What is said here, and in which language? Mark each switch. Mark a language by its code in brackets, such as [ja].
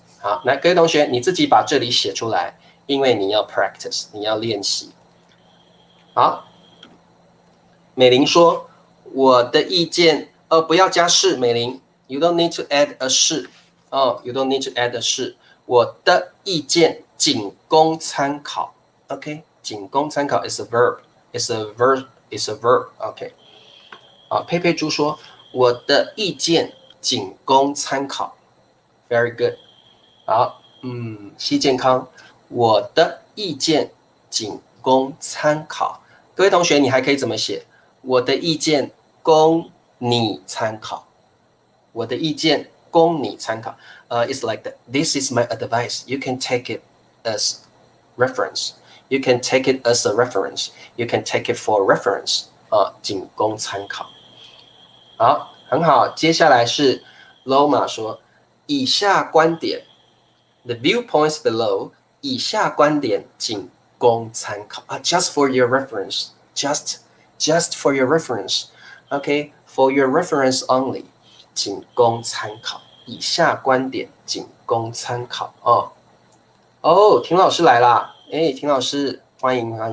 [zh] 好，来，各位同学，你自己把这里写出来，因为你要 practice， 你要练习。好，美玲说，我的意见，不要加是，美玲 ， [en] you don't need to add a [zh] 是，you don't need to add a 是，我的意见仅供参考 ，OK， 仅供参考 [en] is a verb，is a verb， [zh] OK。好，佩佩猪说，我的意见仅供参考 ， [en] very good。 [zh] 好，西健康，我的意见仅供参考。各位同学，你还可以怎么写？我的意见供你参考。我的意见供你参考。 [en] It's like that. This is my advice. You can take it as reference. You can take it as a reference. You can take it for reference. [zh] 仅供参考。好，很好。接下来是 Loma 说，以下观点。 [en] The viewpoints below， [zh] 以下观点仅供参考 [en] just for your reference， just for your reference， OK， for your reference only， [zh] 仅供参考，以下观点仅供参考田老师来啦，田老师欢迎